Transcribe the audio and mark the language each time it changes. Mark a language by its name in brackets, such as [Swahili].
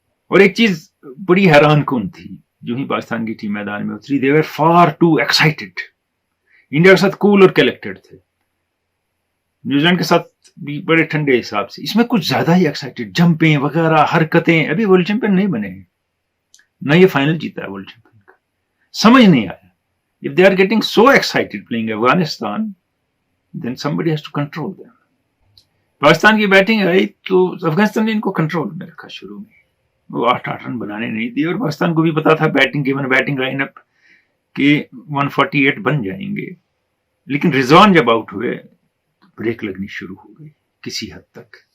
[Urdu] اور ایک چیز بڑی حیران کن تھی, جو ہی پاکستان کی ٹیم میدان میں اتری, [English] they were far too excited. [Urdu] India کے ساتھ کول اور کلیکٹڈ تھے, نیوزی لینڈ کے ساتھ بھی بڑے ٹھنڈے حساب سے, اس میں کچھ زیادہ ہی ایکسائٹیڈ, جمپیں وغیرہ حرکتیں. ابھی ورلڈ چیمپئن نہیں بنے ہیں, نہ یہ فائنل جیتا ہے ورلڈ چیمپئن کا. سمجھ نہیں آیا. [English] If they are getting so excited playing Afghanistan, then somebody has to control them. [Urdu] Pakistan کی بیٹنگ آئی تو افغانستان نے ان کو کنٹرول میں رکھا شروع میں, وہ 8 رن بنانے نہیں دی, اور پاکستان کو بھی پتا تھا بیٹنگ لائن اپ کہ 148 بن جائیں گے. لیکن رضوان جب آؤٹ ہوئے بریک لگنی شروع ہو گئی کسی حد تک.